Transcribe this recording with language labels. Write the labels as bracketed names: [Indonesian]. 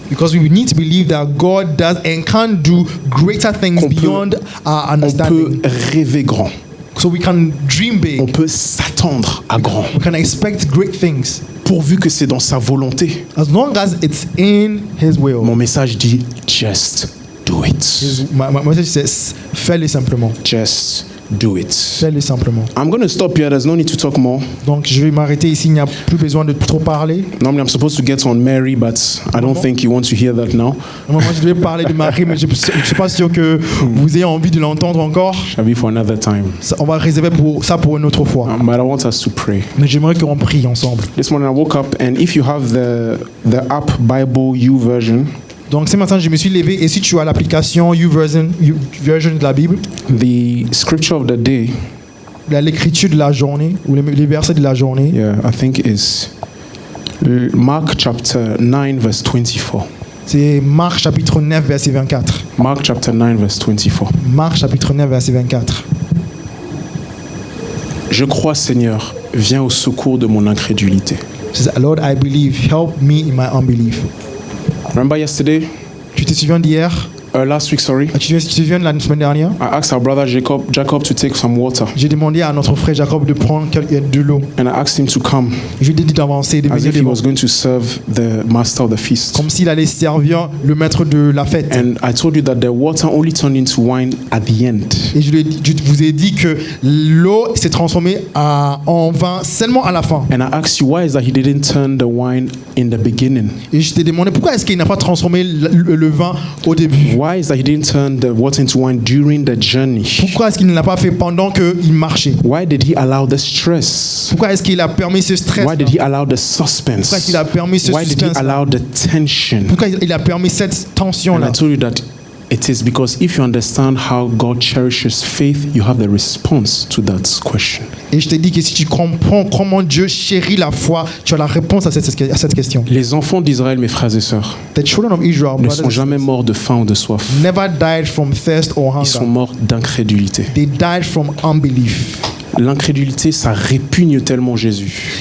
[English] because we need to believe that God does and can do greater things [French] Qu'on peut- [English] beyond our [French] On peut [English] understanding. [French] rêver grand, [English] So we can dream [French] on [English] big. [French] peut s'attendre à grand. [English] We can expect great things. [French] pourvu que c'est dans sa volonté. [English] As long as it's in His will. [French] Mon message dit, [English] just do it. My message says, [French] fais-le simplement. [English] Just do it. [French] Fais-le simplement. [English] I'm going to stop here. There's no need to talk more. [French] Donc, je vais m'arrêter ici. Il n'y a plus besoin de trop parler. [English] Normally, I'm supposed to get on Mary, but I don't think you want to hear that now. [French] Moi, je devais parler de Marie, mais je ne suis pas sûr que vous ayez envie de l'entendre encore. [English] Shall be for another time. [French] On va réserver ça pour une autre fois. [English] But I want us to pray. [French] Mais j'aimerais qu'on prie ensemble. [English] This morning, I woke up, and if you have the app Bible U version, [French] Donc, ce matin, je me suis levé et si tu as l'application version de la Bible, [English] the scripture of the day, [French] l'écriture de la journée ou les versets de la journée, [English] yeah, I think is Mark chapter 9, verse 24. [French] c'est Marc chapitre 9, verset 24. [English] Mark chapter 9, verse 24. [French] Marc chapitre 9, verset 24. Je crois, Seigneur, viens au secours de mon incrédulité. [English] It says, Lord, I believe, help me in my unbelief. Remember yesterday, [French] Tu te souviens d'hier? [English] last week, sorry, [French] Tu te souviens de la semaine dernière? [English] I asked our brother Jacob to take some water, [French] J'ai demandé à notre frère Jacob de prendre de l'eau. [English] and I asked him to come [French] Je lui ai dit d'avancer, de [English] as [French] venir [English] if he [French] devant. [English] was going to serve the master of the feast. [French] Comme s'il allait servir le maître de la fête. [English] And I told you that the water only turned into wine at the end. [French] Et je vous ai dit que l'eau s'est transformée en vin seulement à la fin. [English] And I asked you, why is that he didn't turn the wine in the beginning? [French] Et je t'ai demandé pourquoi est-ce qu'il n'a pas transformé le vin au début. [English] Why is that he didn't turn the water into wine during the journey? [French] Pourquoi est-ce qu'il ne l'a pas fait pendant qu'il marchait. [English] Why did he allow the stress? [French] Pourquoi est-ce qu'il a permis ce stress. [English] Why did he allow the [French] Pourquoi [English] suspense? [French] est-ce qu'il a permis ce [English] Why did he [French] suspense. [English] allow the tension? [French] Pourquoi il a permis cette [English] And [French] tension-là. [English] I told you that it is because if you understand how God cherishes faith, you have the response to that question. [French] Et je t'ai dit que si tu comprends comment Dieu chérit la foi, tu as la réponse à cette question. Les enfants d'Israël, mes frères et sœurs, [English] The children of Israel, [French] ne [English] brothers [French] sont jamais morts de faim ou de soif. [English] never died from thirst or [French] Ils sont [English] hunger. [French] morts d'incrédulité. [English] They died from unbelief. [French] L'incrédulité, ça répugne tellement Jésus.